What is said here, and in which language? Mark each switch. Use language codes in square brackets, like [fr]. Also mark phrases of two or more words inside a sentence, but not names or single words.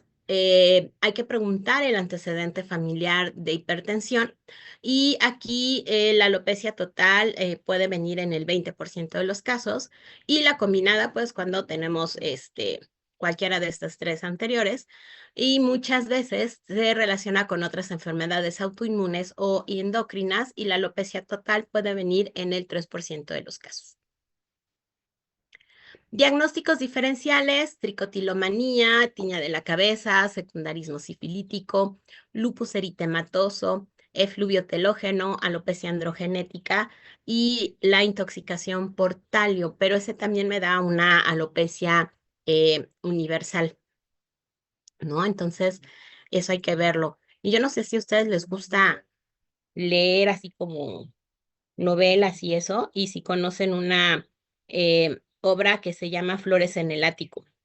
[es] Hay que preguntar el antecedente familiar de hipertensión y aquí la alopecia total puede venir en el 20% de los casos y la combinada, pues cuando tenemos cualquiera de estas tres anteriores, y muchas veces se relaciona con otras enfermedades autoinmunes o endocrinas y la alopecia total puede venir en el 3% de los casos. Diagnósticos diferenciales: tricotilomanía, tiña de la cabeza, secundarismo sifilítico, lupus eritematoso, efluvio telógeno, alopecia androgenética y la intoxicación por talio, pero ese también me da una alopecia universal, ¿no? Entonces, eso hay que verlo. Y yo no sé si a ustedes les gusta leer así como novelas y eso, y si conocen una obra que se llama Flores en el ático.